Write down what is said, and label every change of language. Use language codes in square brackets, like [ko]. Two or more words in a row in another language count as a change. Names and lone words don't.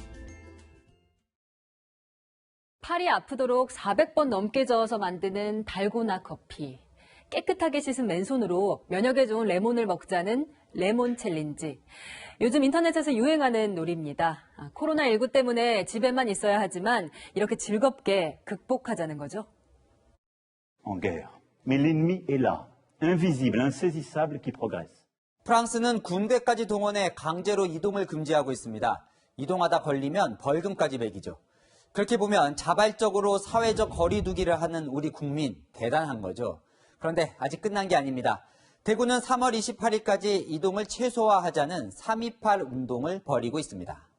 [ko] 팔이 아프도록 400번 넘게 저어서 만드는 달고나 커피. 깨끗하게 씻은 맨손으로 면역에 좋은 레몬을 먹자는 레몬 챌린지. 요즘 인터넷에서 유행하는 놀이입니다. 코로나19 때문에 집에만 있어야 하지만 이렇게 즐겁게 극복하자는 거죠. [fr] En guerre. Mais l'ennemi est là, invisible, insaisissable, qui progresse. [ko] 프랑스는 군대까지 동원해 강제로 이동을 금지하고 있습니다. 이동하다 걸리면 벌금까지 매기죠. 그렇게 보면 자발적으로 사회적 거리 두기를 하는 우리 국민 대단한 거죠. 그런데 아직 끝난 게 아닙니다. 대구는 3월 28일까지 이동을 최소화하자는 3.28 운동을 벌이고 있습니다.